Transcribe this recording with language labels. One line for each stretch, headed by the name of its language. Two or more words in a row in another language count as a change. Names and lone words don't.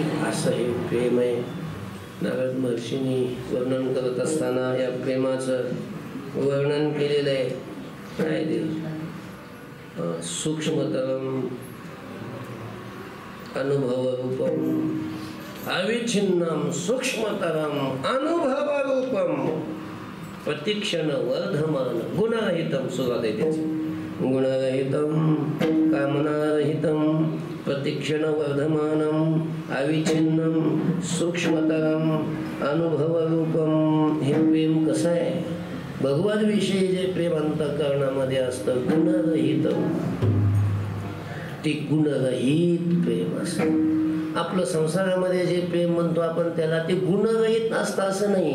Marathi: असं हे प्रेम आहे. नारद महर्षींनी वर्णन करत असताना या प्रेमाचं वर्णन केलेलं आहे. काय ते
Sanskrit: सूक्ष्मतरम अनुभवरूपम अविच्छिन्नम सूक्ष्मतरम अनुभवरूपम प्रतिक्षण वर्धमान गुणरहितम.
Marathi: सुरुवात आहे त्याची.
Sanskrit: गुणरहितम कामनारहितम प्रतिक्षण वर्धमानम अविच्छिन्नम सूक्ष्मतरम अनुभवरूपम.
Marathi: हे प्रेम कसं आहे? भगवद विषयी जे प्रेम अंतःकरणामध्ये असतं गुणरहितम, ते गुणरहित प्रेम असतं. आपलं संसारामध्ये जे प्रेम म्हणतो आपण त्याला ते गुणरहित नसतं असं नाही.